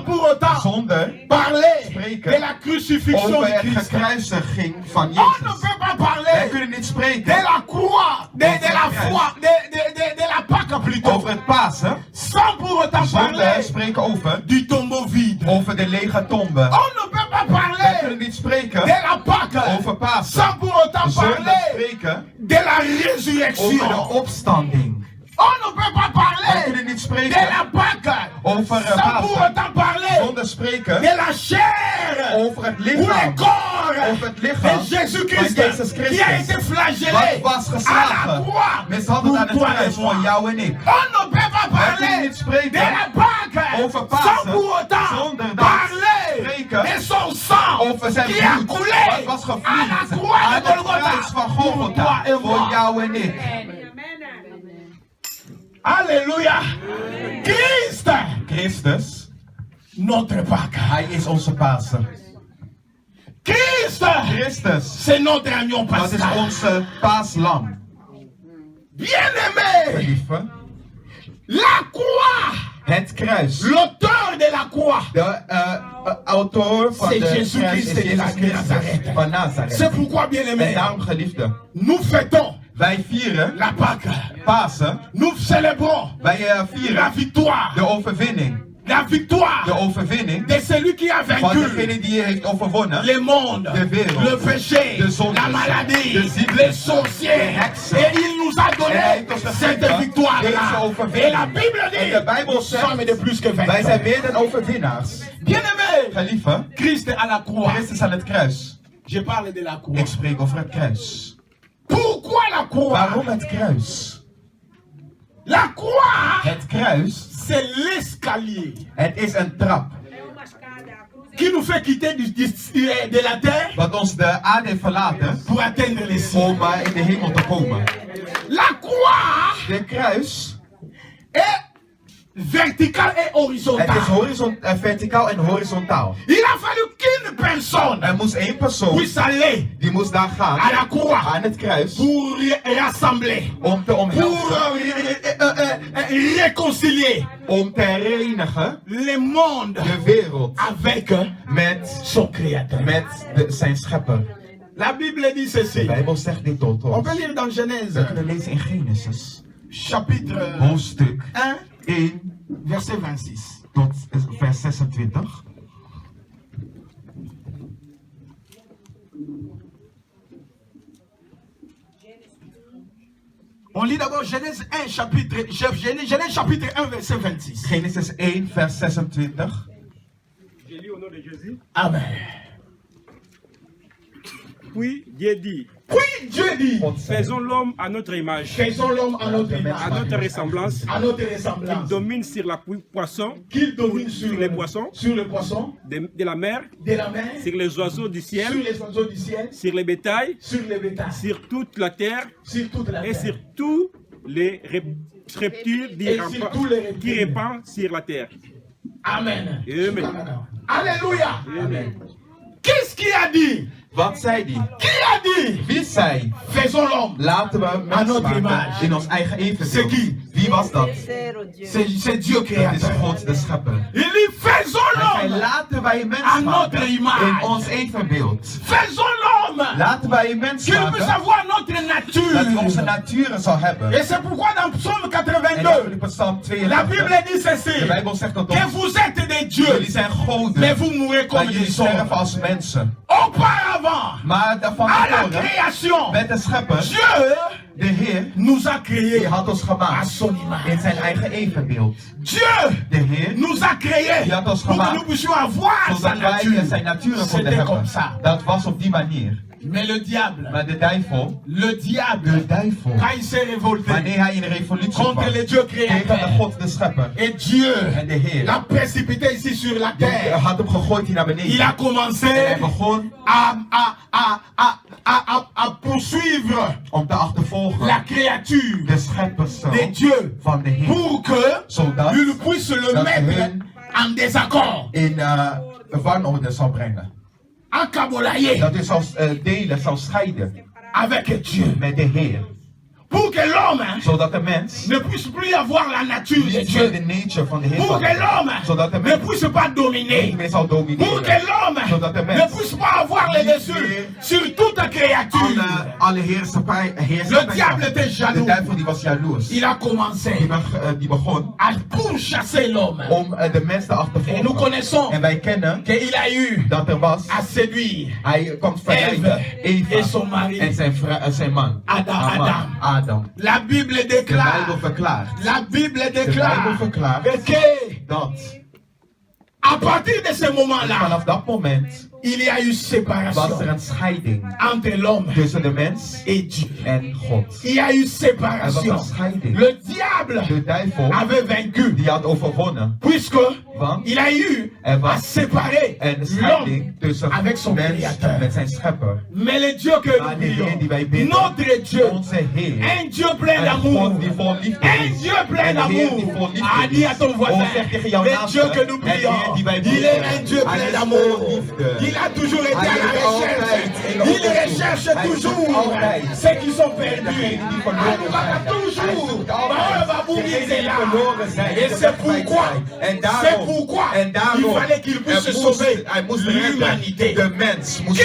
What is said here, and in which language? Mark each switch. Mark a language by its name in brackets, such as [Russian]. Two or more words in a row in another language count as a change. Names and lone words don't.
[French] pour autant [Dutch] zonder [French] parler [Dutch] spreken [French] de la crucifixion [Dutch] over de het [French] Christ. [Dutch] gekruisiging van [French] On ne [Dutch] Jezus. [French] peut pas [Dutch] Wij [French] parler [Dutch] kunnen niet [French] de [Dutch] spreken [French] la croix, de la foi, de la Pâque plutôt, [Dutch] over het Pasen [French] sans pour autant [Dutch] zonder [French] parler [Dutch] spreken over, [French] du tombeau vide. [Dutch] over de lege tombe. [French] On ne peut pas [Dutch] Wij [French] parler [Dutch] kunnen niet spreken [French] de la Pâque [Dutch] over Pasen [French] sans pour autant [Dutch] zonder [French] parler [Dutch] spreken [French] de la [Dutch] over de [French] résurrection. [Dutch] opstanding. [French] On ne peut pas [Dutch] Wij [French] parler [Dutch] kunnen niet [French] de [Dutch] spreken [French] la Pâque [Dutch] over [French] sans pour [Dutch] Pasen [French] autant parler [Dutch] zonder spreken [French] de la chair [Dutch] over het [French] ou le [Dutch] lichaam. [French] corps [Dutch] Over het lichaam [French] de Jésus-Christ [Dutch] van Jezus [French] qui a [Dutch] Christus. [French] été flagellé [Dutch] Wat was [French] à la [Dutch] geslagen, [French] croix [Dutch] mishandeld aan [French] pour [Dutch] het [French] toi et [Dutch] kruis voor [French] moi. [Dutch] jou en ik. [French] On ne peut pas [Dutch] Wij kunnen [French] parler [Dutch] niet spreken [French] de la Pâque [Dutch] over [French] sans [Dutch] Pasen [French] pour autant [Dutch] zonder dat [French] parler [Dutch] spreken [French] de son sang [Dutch] over zijn [French] qui a [Dutch] bloed. [French] coulé [Dutch] Wat was [French] à la [Dutch] gevloeid [French] croix [Dutch] aan de het kruis Golgotha van [French] pour toi [Dutch] Golgotha [French] et [Dutch] voor [French] moi. [Dutch] jou en ik. [French] Alléluia. Christ, [Dutch] Christus, [French] notre Pâque. [Dutch] hij is onze Pasen. [French] Christ, [Dutch] Christus, [French] c'est notre agneau [Dutch] dat is [French] pascal. [Dutch] onze paaslam. [French] Bien-aimé, [Dutch] Lieve, [French] la croix, [Dutch] het kruis. [French] l'auteur de la croix, [Dutch] De auteur van [French] C'est [Dutch] de [French] Jésus [Dutch] kruis [French] Christ [Dutch] is [French] de [Dutch] Jezus Christus [French] Nazareth. [Dutch] van [French] c'est [Dutch] Nazareth. [French] pourquoi, [Dutch] En [French] bien-aimé, [Dutch] daarom, geliefde, [French] nous fêtons [Dutch] wij vieren [French] la Pâque. [Dutch] Pasen. [French] Nous célébrons [Dutch] Wij [French] la [Dutch] vieren [French] victoire, [Dutch] de overwinning. [French] la victoire [Dutch] De overwinning [French] de celui qui a [Dutch] van [French] vaincu [Dutch] degene die heeft overwonnen. [French] le monde, [Dutch] De wereld, [French] le péché, [Dutch] de zondes, [French] la maladie, [Dutch] de ziektes, [French] les sorciers. [Dutch] de heksen. [French] Et il nous a [Dutch] En hij [French] donné [Dutch] heeft ons [French] cette [Dutch] gegeven [French] victoire-là. [Dutch] deze [French] Et [Dutch] overwinning. [French] la Bible [Dutch] En [French] dit, [Dutch] de Bijbel [French] nous sommes [Dutch] zegt, [French] de plus que [Dutch] wij zijn [French] vainqueurs. [Dutch] meer dan overwinnaars. [French] Bien-aimé, [Dutch] Geliefde, [French] Christ à la croix. [Dutch] Christus aan het kruis. [French] Je parle de la croix. [Dutch] Ik spreek over het kruis. [French] Pourquoi la croix? [Dutch] Waarom het kruis? [French] La croix, [Dutch] Het kruis, [French] c'est l'escalier [Dutch] het is een trap. [French] qui nous fait quitter de la terre [Dutch] Dat ons de aarde heeft verlaten [French] pour atteindre les cieux. [Dutch] om in de hemel te komen. [French] La croix [Dutch] De kruis, [French] est verticale et [Dutch] het is [French] horizontale. [Dutch] verticaal en horizontaal. [French] Il a fallu qu'une personne [Dutch] Er moest één persoon, [French] puisse aller [Dutch] die moest daar [French] à [Dutch] gaan, [French] la croix [Dutch] aan het kruis, [French] pour rassembler, [Dutch] om te [French] pour [Dutch] omhelzen, [French] réconcilier [Dutch] om te herenigen [French] le monde [Dutch] de wereld [French] avec [Dutch] met, [French] son créateur. [Dutch] zijn schepper. [French] La Bible dit [Dutch] De [French] ceci. [Dutch] Bijbel zegt dit tot [French] On [Dutch] ons. [French] peut lire dans [Dutch] We [French] Genèse, [Dutch] kunnen lezen in Genesis, [French] chapitre [Dutch] hoofdstuk [French] 1, [Dutch] 1 [French] verset 26. [Dutch] tot vers 26. [French] On lit d'abord Genèse 1, Genèse chapitre 1, verset 26. [Dutch] Genesis 1, vers 26. [French] Je lis au nom de Jésus. Amen. Puis Dieu dit, Puis Dieu dit, [Dutch] God zei, [French] faisons l'homme à notre image, faisons l'homme à notre à image, notre ressemblance, à notre qu'il ressemblance, domine sur la poisson qu'il domine sur les poissons sur le poisson, de la mer, de la mer, sur les oiseaux du sur ciel, les oiseaux du ciel, sur les bétails, sur les bétails, sur toute la terre sur toute la et terre. sur tous les reptiles Et sur tous les reptiles. qui répandent sur la terre. Amen. Amen. Alléluia. Amen. Qu'est-ce qu'il a dit? [Dutch] Wat zei die? [French] Qui a dit? [Dutch] Wie zei, [French] Faisons l'homme. [Dutch] laten we [French] Aan [Dutch] mens [French] notre [Dutch] maken [French] image. [Dutch] in ons eigen evenbeeld. [French] C'est qui? [Dutch] Wie was dat? [French] C'est Dieu [Dutch] Dat is [French] créateur. [Dutch] God de schepper. [French] Il dit faisons [Dutch] Hij zei, [French] l'homme. [Dutch] laten wij mens [French] Aan [Dutch] maken [French] notre image. [Dutch] in ons evenbeeld. [French] Faisons l'homme. [Dutch] Laten wij een mens [French] Qu'il puisse [Dutch] maken [French] avoir notre [Dutch] dat hij onze [French] nature. [Dutch] natuur zal hebben. [French] Et c'est pourquoi dans Psaume [Dutch] En dat [French] 82, [Dutch] in Psalm [French] la Bible [Dutch] 82, [French] dit ceci. [Dutch] de Bijbel zegt tot [French] Que [Dutch] ons, [French] vous êtes des dieux, [Dutch] jullie zijn goden, [French] mais vous mourrez comme [Dutch] maar [French] des [Dutch] jullie sterven [French] hommes. [Dutch] als mensen. [French] Auparavant, [Dutch] Maar van [French] à la [Dutch] tevoren, [French] création, [Dutch] met de schepper, [French] Dieu [Dutch] de Heer, [French] nous a [Dutch] die [French] créés [Dutch] had ons [French] à [Dutch] gemaakt [French] son [Dutch] in [French] image. [Dutch] zijn eigen evenbeeld. [French] Dieu [Dutch] De Heer, [French] nous a créés [Dutch] Die had ons [French] pour que [Dutch] gemaakt [French] nous puissions avoir sa [Dutch] zodat wij [French] nature. [Dutch] zijn natuur konden [French] C'était [Dutch] hebben. [French] comme ça. [Dutch] Dat was op die manier. [French] Mais le diable, [Dutch] Maar de duivel, [French] le diable, quand il s'est révolté [Dutch] wanneer hij in revolutie kwam [French] contre le Dieu [Dutch] tegen de [French] créateur, [Dutch] God de schepper [French] et Dieu [Dutch] en de Heer, [French] l'a précipité ici sur la [Dutch] die [French] terre, [Dutch] had hem gegooid hier naar [French] il [Dutch] beneden. [French] a [Dutch] En [French] commencé [Dutch] hij begon [French] à poursuivre [Dutch] om te achtervolgen [French] la créature [Dutch] de schepperszoon [French] de Dieu [Dutch] van de Heer. [French] pour que [Dutch] Zodat [French] il puisse le [Dutch] dat [French] mettre [Dutch] hun [French] en désaccord, [Dutch] in wanorde zal brengen. encabolaillé Dat u zal delen, zal scheiden [French] avec Dieu. [Dutch] met de Heer. [French] Pour que l'homme [Dutch] Zodat de mens [French] ne puisse plus avoir la nature de [Dutch] niet meer [French] Dieu. [Dutch] de nature van de Heer [French] Pour [Dutch] zal [French] que [Dutch] hebben. [French] l'homme [Dutch] Zodat de [French] ne [Dutch] mens [French] puisse pas dominer. [Dutch] niet meer zal [French] Pour que [Dutch] domineren. [French] l'homme [Dutch] Zodat de [French] ne [Dutch] mens [French] puisse pas avoir le dessus sur toute créature. [Dutch] alle heerschappij [French] Le diable était [Dutch] De [French] jaloux. [Dutch] duivel die was jaloers. [French] Il a commencé [Dutch] Die begon [French] à pourchasser l'homme. [Dutch] om de mens te [French] Et nous [Dutch] achtervolgen. [French] connaissons [Dutch] En wij kennen [French] qu'il a eu [Dutch] dat er was, [French] à séduire [Dutch] hij kwam verleiden [French] et [Dutch] Eva [French] son mari. en zijn man. Adam. La Bible [Dutch] De Bijbel [French] déclare, [Dutch] verklaart. [French] la Bible [Dutch] De Bijbel [French] déclare [Dutch] verklaart [French] que [Dutch] dat [French] à partir de ce moment-là, [Dutch] vanaf dat moment [French] il y a eu [Dutch] was er [French] séparation [Dutch] een scheiding [French] entre l'homme [Dutch] tussen de mens [French] et Dieu. [Dutch] en God. [French] Il y a eu [Dutch] Er was [French] séparation. [Dutch] een scheiding. [French] Le diable [Dutch] De duivel [French] avait vaincu, [Dutch] die had overwonnen. [French] puisque [Dutch] Want [French] il a eu [Dutch] er [French] à [Dutch] was [French] séparer [Dutch] een [French] l'homme [Dutch] scheiding tussen [French] avec son [Dutch] mens [French] créateur. [Dutch] met zijn schepper. [French] Mais le Dieu que [Dutch] Maar [French] nous [Dutch] de Heer die wij [French] prions, [Dutch] bidden, [French] notre Dieu, [Dutch] onze Heer, [French] un Dieu plein [Dutch] een [French] d'amour, [Dutch] God die vol liefde [French] un [Dutch] is, [French] Dieu plein [Dutch] een Heer die [French] d'amour, [Dutch] vol liefde [French] a dit à ton [Dutch] is. [French] voisin, [Dutch] Zeg tegen jouw [French] le [Dutch] naaste, [French] Dieu que nous [Dutch] en de Heer [French] prions, [Dutch] die wij [French] il [Dutch] bidden, [French] est un Dieu [Dutch] hij [French] plein [Dutch] is [French] d'amour, [Dutch] vol liefde. [French] il a toujours été à [Dutch] Hij [French] la [Dutch] is [French] recherche, [Dutch] altijd in de [French] il [Dutch] onderzoek. [French] recherche [Dutch] Hij zoekt [French] toujours [Dutch] altijd [French] ceux qui sont perdus, [Dutch] degenen die verloren [French] il va [Dutch] zijn. Hij [French] toujours, [Dutch] zoekt bah, altijd [French] va vous [Dutch] degenen [French] miser [Dutch] die [French] là. [Dutch] verloren zijn. [French] Et [Dutch] die [French] c'est [Dutch] kwijt [French] pourquoi, [Dutch] zijn. En [French] c'est pourquoi [Dutch] daarom, [French] il fallait qu'il puisse sauver [Dutch] hij moest redden. [French] l'humanité. [Dutch] De mens moest